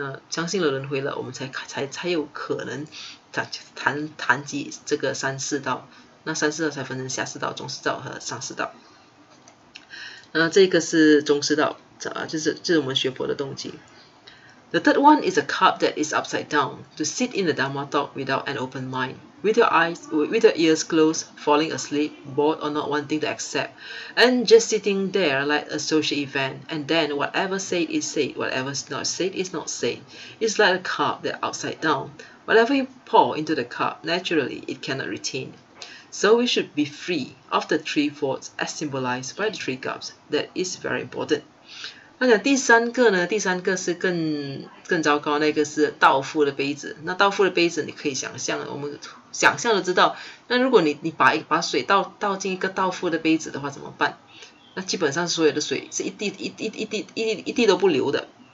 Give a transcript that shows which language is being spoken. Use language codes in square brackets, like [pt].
[zh] 相信了轮回了，我们才有可能谈及这个三世道。那三世道才分成下世道、中世道和上世道。这个是中世道，就是我们学佛的动机。 [en] The third one is a cup that is upside down, to sit in the Dhamma talk without an open mind, with your ears closed, falling asleep, bored or not wanting to accept, and just sitting there like a social event, and then whatever said is said, whatever is not said is not said. It's like a cup that upside down. Whatever you pour into the cup, naturally it cannot retain. So we should be free of the three faults as symbolized by the three cups. That is very important. [zh] 那讲第三个是更糟糕，那个是倒覆的杯子。那倒覆的杯子你可以想象，我们想象的知道，那如果你把水倒进一个倒覆的杯子的话怎么办？那基本上所有的水是一滴都不留的。